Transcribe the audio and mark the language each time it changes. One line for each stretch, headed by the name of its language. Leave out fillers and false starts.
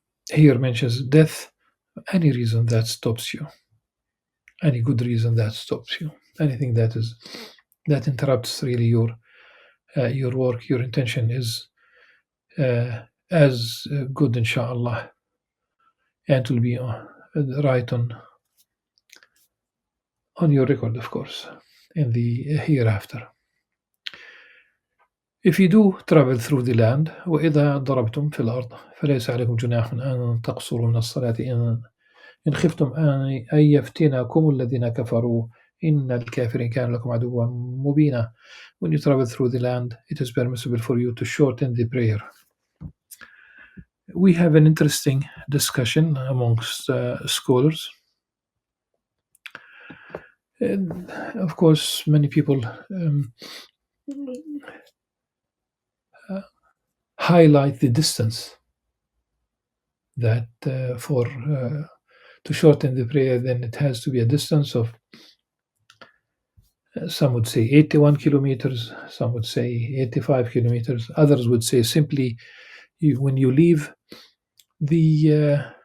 English: Here mentions death, any reason that stops you, any good reason that stops you, anything that interrupts really your work, your intention is as good, inshallah, and will be right on your record, of course, in the hereafter. If you do travel through the land,
Arabic: وإذا ضربتم في الأرض فليس عليكم جناح أن تقصروا من الصلاة إن خفتم أن يفتنكم الذين كفروا إن الكافرين كانوا لكم عدوا مبينا.
English: When you travel through the land, it is permissible for you to shorten the prayer. We have an interesting discussion amongst scholars. And of course, many people highlight the distance that to shorten the prayer, then it has to be a distance of some would say 81 kilometers, some would say 85 kilometers, others would say simply when you leave the